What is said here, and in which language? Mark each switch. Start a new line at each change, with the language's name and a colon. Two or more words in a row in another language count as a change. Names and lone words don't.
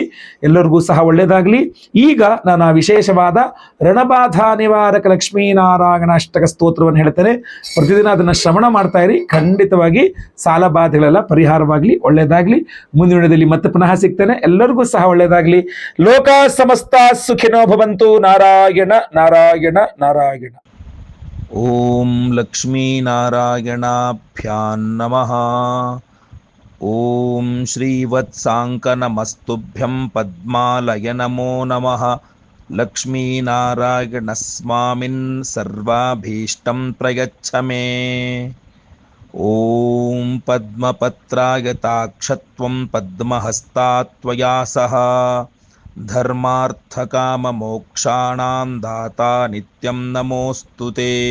Kannada: ಎಲ್ಲರಿಗೂ ಸಹ ಒಳ್ಳೆಯದಾಗಲಿ. ಈಗ ನಾನು ಆ ವಿಶೇಷವಾದ ರಣಬಾಧಾ ನಿವಾರಕ ಲಕ್ಷ್ಮೀನಾರಾಯಣ ಅಷ್ಟಕ ಸ್ತೋತ್ರವನ್ನು ಹೇಳ್ತೇನೆ. ಪ್ರತಿದಿನ ಅದನ್ನು ಶ್ರವಣ ಮಾಡ್ತಾ ಇರಿ, ಖಂಡಿತವಾಗಿ ಸಾಲ ಬಾಧೆಗಳೆಲ್ಲ ಪರಿಹಾರವಾಗಲಿ, ಒಳ್ಳೆಯದಾಗಲಿ. ಮುಂದಿನ ವಿಡಿಯೋದಲ್ಲಿ ಮತ್ತೆ ಪುನಃ ಸಿಗ್ತೇನೆ. ಎಲ್ಲರಿಗೂ ಸಹ ಒಳ್ಳೆಯದಾಗಲಿ.
Sanskrit: ಲೋಕ ಸಮಸ್ತ ಸುಖಿನೋ ಭವಂತು. ನಾರಾಯಣ ನಾರಾಯಣ ನಾರಾಯಣ. ಓಂ ಲಕ್ಷ್ಮೀನಾರಾಯಣಾಭ್ಯಾಂ ನಮಃ. ಓಂ ಶ್ರೀವತ್ಸಾಂಕನಮಸ್ತುಭ್ಯಂ ಪದ್ಮಾಲಯ ನಮೋ ನಮಃ. ಲಕ್ಷ್ಮೀನಾರಾಯಣಸ್ವಾಮಿನ್ ಸರ್ವಾಭೀಷ್ಟಂ ಪ್ರಯಚ್ಛ ಮೇ. ಓಂ ಪದ್ಮಪತ್ರಾಯತಾಕ್ಷತ್ವಂ ಪದ್ಮಹಸ್ತಾತ್ವಯಾ ಸಹ ಧರ್ಮಾರ್ಥಕಾಮಮೋಕ್ಷಾಣಾಂ ದಾತಾ ನಿತ್ಯಂ ನಮೋಸ್ತುತೇ.